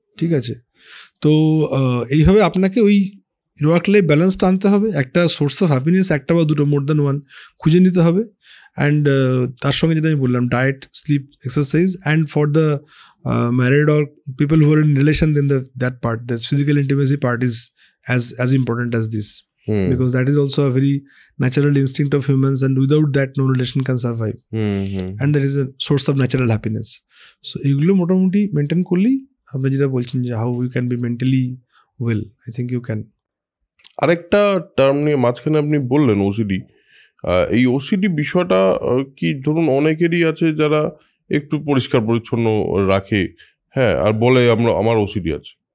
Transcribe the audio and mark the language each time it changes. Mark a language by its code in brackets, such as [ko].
[bn] ঠিক আছে, তো এইভাবে আপনাকে ওই ওয়ার্ক লাইফ ব্যালেন্সটা আনতে হবে. একটা সোর্স অফ হ্যাপিনেস, একটা বা দুটো, [en] more than one [bn] খুঁজে নিতে হবে. অ্যান্ড তার সঙ্গে যেটা আমি বললাম, diet, slip, exercise. [en] And for the married or people who are in relation, then that part, that physical intimacy part is as important as this. Because that is also a very natural instinct of humans, and without that no relation can survive. And that is a source of natural happiness. So [bn] এগুলো মোটামুটি maintain করলেই আপনি যেটা বলছেন যে [en] How you can be mentally well, I think you can. [bn] আরেকটা term নিয়ে মাঝখানে আপনি বললেন ওসিডি. এই ওসিডি বিষয়টা কি ধরুন অনেকেরই আছে যারা একটু পরিষ্কার পরিচ্ছন্ন রাখে, হ্যাঁ, আর বলে আমার ওসিডি আছে.